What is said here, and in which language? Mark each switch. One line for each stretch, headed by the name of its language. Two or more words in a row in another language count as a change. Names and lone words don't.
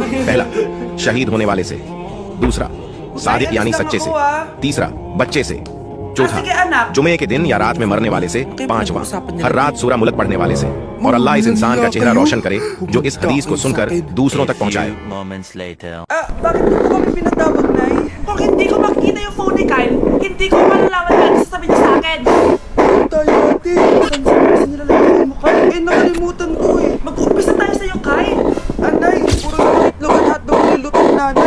Hindi: पहला, शहीद होने वाले से। दूसरा, सादिक यानी सच्चे से। तीसरा, बच्चे से। चौथा, जुमे के दिन या रात में मरने वाले से। पांचवा, हर रात सूरह मुल्क पढ़ने वाले से। और अल्लाह इस इंसान का चेहरा रोशन करे जो इस हदीस को सुनकर दूसरों तक पहुंचाए।
English: Moments later.
Filipino: Bakit mo kami pinatawag, Nay? Kung hindi ko makikita yung phone ni Kyle, hindi ko malalaman na sasabi niya sa akin. Tayo ate, saan sa nilalagay mo, Kyle? Nakalimutan ko eh. Mag-uumpisa tayo sa'yo, Kyle. Anay, puro itlog at hotdog niluto ni Nanay.